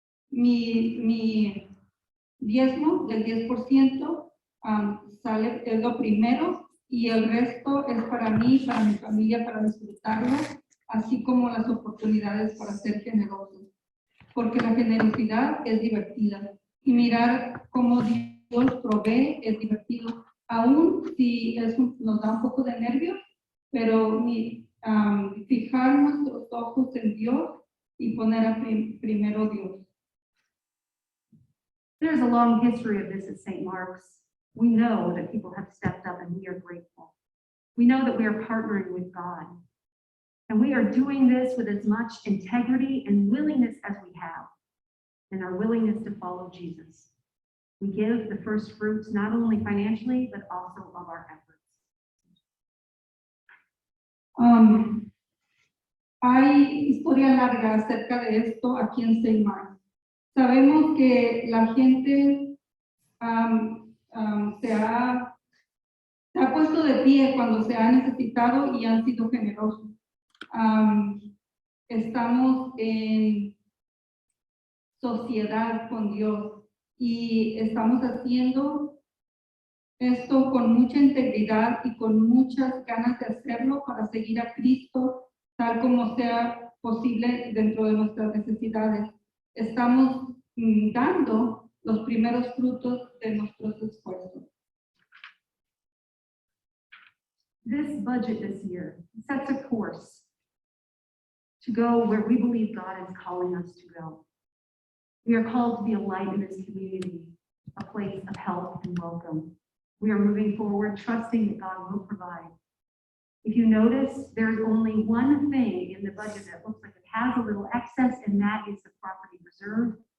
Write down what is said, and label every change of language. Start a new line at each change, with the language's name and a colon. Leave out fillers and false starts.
Spanish: Mi diezmo del 10% es lo primero, y el resto es para mí, para mi familia, para disfrutarlo, así como las oportunidades para ser generoso. Porque la generosidad es divertida, y mirar cómo Dios provee es divertido, aún si nos da un poco de nervios, pero fijar nuestros ojos en Dios y poner primero Dios.
English: There's a long history of this at St. Mark's. We know that people have stepped up and we are grateful. We know that we are partnering with God. And we are doing this with as much integrity and willingness as we have, and our willingness to follow Jesus. We give the first fruits not only financially, but also of our efforts.
Spanish: Hay historia larga acerca de esto aquí en St. Mark's. Sabemos que la gente se ha puesto de pie cuando se ha necesitado y han sido generosos. Estamos en sociedad con Dios y estamos haciendo esto con mucha integridad y con muchas ganas de hacerlo para seguir a Cristo tal como sea posible dentro de nuestras necesidades. Estamos dando los primeros frutos de nuestros esfuerzos.
English: This budget this year sets a course to go where we believe God is calling us to go. We are called to be a light in this community, a place of help and welcome. We are moving forward, trusting that God will provide. If you notice, there's only one thing in the budget that looks like it has a little excess, and that is the property reserve.